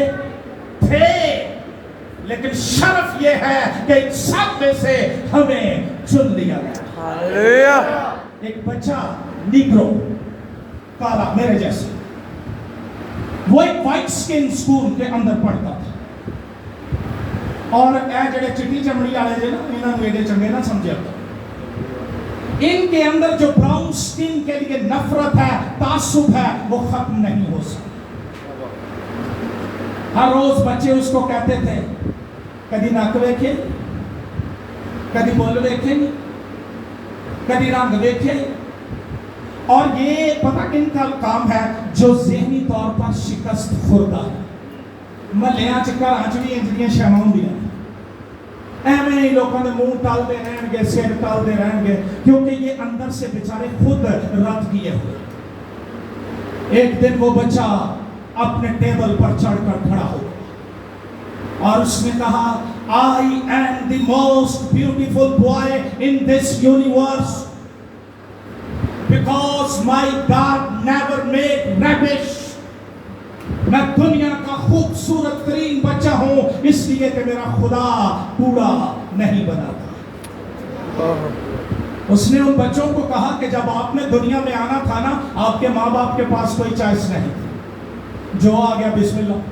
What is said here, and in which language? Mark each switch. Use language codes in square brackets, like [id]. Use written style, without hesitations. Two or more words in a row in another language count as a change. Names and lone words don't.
[ur] تھے، لیکن شرف یہ ہے کہ ان سب میں سے ہمیں چن لیا گیا۔ ایک بچہ نیگرو کالا میرے جیسے، وہ ایک [en] white skin school [ur] کے اندر پڑھتا تھا، اور [pa] اے جڑے چٹی چمڑی والے جے نا انہاں نوں ایڈے چنگے نہ سمجھیا، [ur] ان کے اندر جو [en] brown skin [ur] کے لیے نفرت ہے، تعصب ہے، وہ ختم نہیں ہو سکتا۔ ہر روز بچے اس کو کہتے تھے [pa] کدی نک ویکھے، کدی بول ویکھے، کدی رنگ ویکھے، [ur] اور یہ پتہ کن کا کام ہے جو ذہنی طور پر شکست خوردہ ہے۔ [pa] محلیاں چ گھراں چ بھی انجیاں شیواں ہوندیاں، ایویں ہی لوگوں نے منہ ٹالتے رہن گے، سر ٹالتے رہن گے، [ur] کیونکہ یہ اندر سے بیچارے خود رد کیے ہوئے۔ ایک دن وہ بچہ اپنے ٹیبل پر چڑھ کر کھڑا ہو اور اس نے کہا [en] I am the most beautiful boy in this universe because my God never made rubbish. [ur] میں دنیا کا خوبصورت ترین بچہ ہوں اس لیے کہ میرا خدا کوڑا نہیں بناتا۔ اس نے ان بچوں کو کہا کہ جب آپ نے دنیا میں آنا تھا نا، آپ کے ماں باپ کے پاس کوئی چوائس نہیں تھی، جو آ گیا بسم اللہ۔